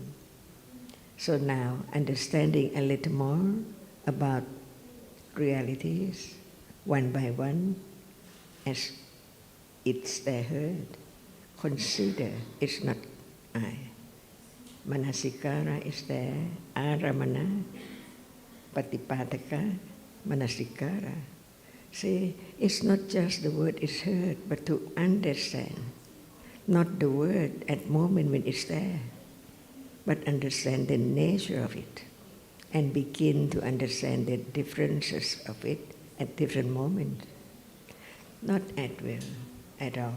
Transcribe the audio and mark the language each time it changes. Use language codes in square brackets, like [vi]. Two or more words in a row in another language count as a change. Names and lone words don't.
[en] So now, understanding a little more about realities, one by one, as it's there heard, consider it's not I. Manasikara is there, [pi] aramana, patipataka, manasikara. [en] See, it's not just the word is heard, but to understand, not the word at moment when it's there, but understand the nature of it, and begin to understand the differences of it at different moments, not at will at all.